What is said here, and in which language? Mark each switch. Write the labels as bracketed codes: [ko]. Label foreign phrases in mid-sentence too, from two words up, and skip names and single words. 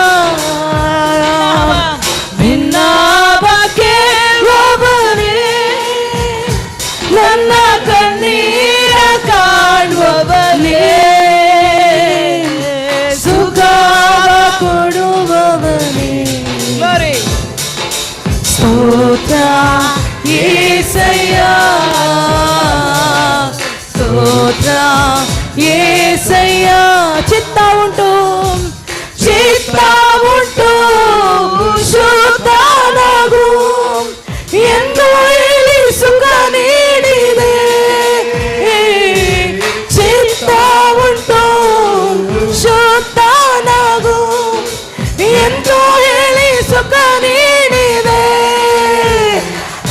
[kn] ಭಿನ್ನವ ಕೇಳುವವನೇ, ನನ್ನ ಕಣ್ಣೀರ ಕಾಣುವವನೇ, ಸುಖ ಕೊಡುವವನೇ. [te] ಸ್ತೋತ್ರ యేసయ్య, స్తోత్ర యేసయ్య. [kn] ಚಿತ್ತ ಉಂಟು ಶುದ್ಧನಾಗು ಎಂದು ಹೇಳಿ ಸುಖ ನೀಡಿದೆ. ಚಿತ್ತ ಉಂಟು ಶುದ್ಧನಾಗು ಎಂದು ಹೇಳಿ ಸುಖ ನೀಡಿದೆ.